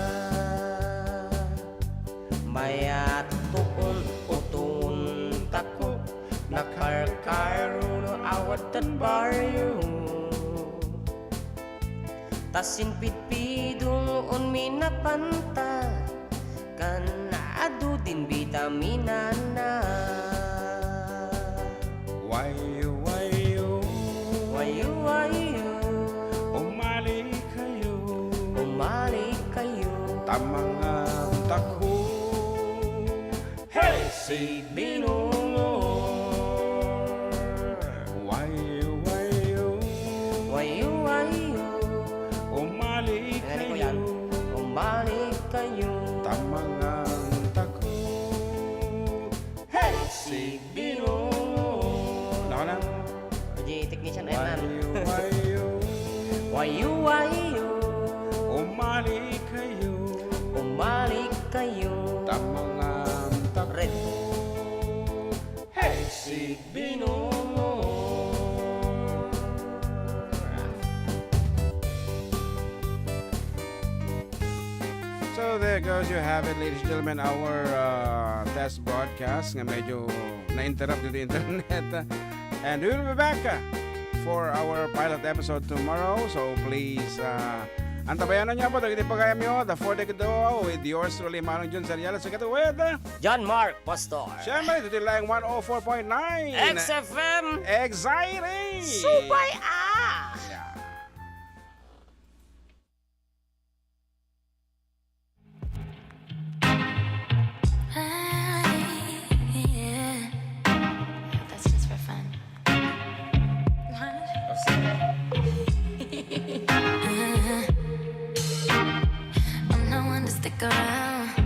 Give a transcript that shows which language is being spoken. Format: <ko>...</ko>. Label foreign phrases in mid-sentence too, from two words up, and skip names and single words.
<ilo>mayat tuon utun tako nakarkaro no awat tan baryo tasin pitpidong on minapanta kan adu din vitamina na Wayo, wayo, wayo wayo umali kayo, umalik kayo tamangan tako, hey si binungor wayo, wayo, wayo wayo umali</ilo> <tl>Narinig ko yan.</tl> <ilo>kayo, Umalik kayo tamangan tako, hey si binungor</ilo> <tl>Nako na. Jadi technician Enan</tl> <ilo>Wayo, wayo, wayo wayo umali kayo, umalik kayo tamangan tako, Red. Hey si binungor</ilo> <en>So there goes, you have it, ladies and gentlemen, our test broadcast</en> <tl>nga medyo na-interrupt dito yung internet.</tl> <en>And we will be back for our pilot episode tomorrow. So please,</en> <tl>antabayan na niyo po.</tl> <ilo>Dagiti pagayam nyo,</ilo> <en>the 4 Decado with yours truly, Manong Jun Sariala. So get with, John Mark Pastor</en> <tl>syempre, dito lang 104.9 XFM</tl> <en>Exciting! Subay Yeah. Yeah. That's just for fun. I'm not one to stick around.</en>